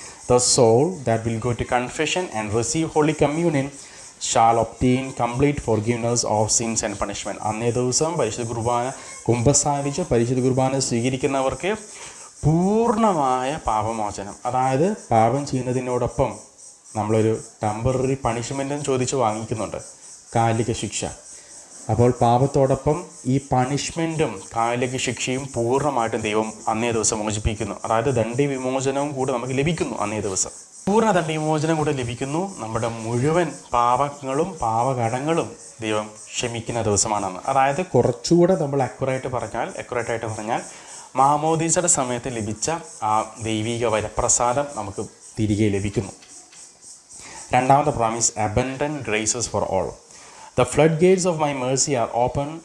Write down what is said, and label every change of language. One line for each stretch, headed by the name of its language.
English: The soul that will go to confession and receive Holy Communion shall obtain complete forgiveness of sins and punishment.
Malayalam: അന്നേ ദിവസം പരിശുദ്ധ കുർബാന കുമ്പസാരിച്ച് പരിശുദ്ധ കുർബാന സ്വീകരിക്കുന്നവർക്ക് പൂർണ്ണമായ പാപമോചനം, അതായത് പാപം ചെയ്യുന്നതിനോടൊപ്പം നമ്മളൊരു ടെമ്പററി പണിഷ്മെൻറ്റും ചോദിച്ച് വാങ്ങിക്കുന്നുണ്ട്, കാലിക ശിക്ഷ. അപ്പോൾ പാപത്തോടൊപ്പം ഈ പണിഷ്മെൻറ്റും കാലിക ശിക്ഷയും പൂർണ്ണമായിട്ടും ദൈവം അന്നേ ദിവസം മോചിപ്പിക്കുന്നു. അതായത് ദണ്ഡവിമോചനവും കൂടെ നമുക്ക് ലഭിക്കുന്നു അന്നേ ദിവസം. പൂർണ്ണ ദണ്ഡവിമോചനം കൂടെ ലഭിക്കുന്നു. നമ്മുടെ മുഴുവൻ പാപങ്ങളും പാപകടങ്ങളും ദൈവം ക്ഷമിക്കുന്ന ദിവസമാണെന്ന്. അതായത് കുറച്ചുകൂടെ നമ്മൾ അക്യുറേറ്റായിട്ട് പറഞ്ഞാൽ മാമോദീസയുടെ സമയത്ത് ലഭിച്ച ആ ദൈവിക വരപ്രസാദം നമുക്ക് തിരികെ ലഭിക്കുന്നു. രണ്ടാമത്തെ promise,
English: Abundant graces for all. The floodgates of my mercy are open.